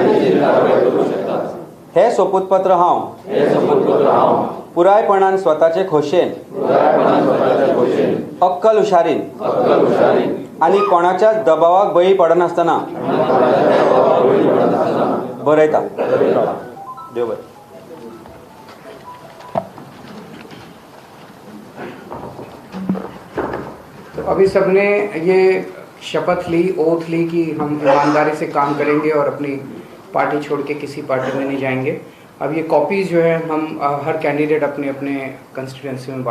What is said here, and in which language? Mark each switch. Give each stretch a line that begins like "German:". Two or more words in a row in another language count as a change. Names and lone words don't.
Konkani: हे सोपूतपत्र हांव पुरायपणान स्वताचे खोशेन, अक्कल हुशारीन आनी कोणाच्या दबावाक बळी पडनासतना बरयता। देव बरें।
Hindi: तो अभी सबने ये शपथ ली, ओथ ली कि हम ईमानदारी से काम करेंगे और अपनी पार्टी छोड़ के किसी पार्टी में नहीं जाएंगे। अब ये कॉपीज़ जो है हम हर कैंडिडेट अपने अपने कंस्टिट्यूंसी में बांटेंगे।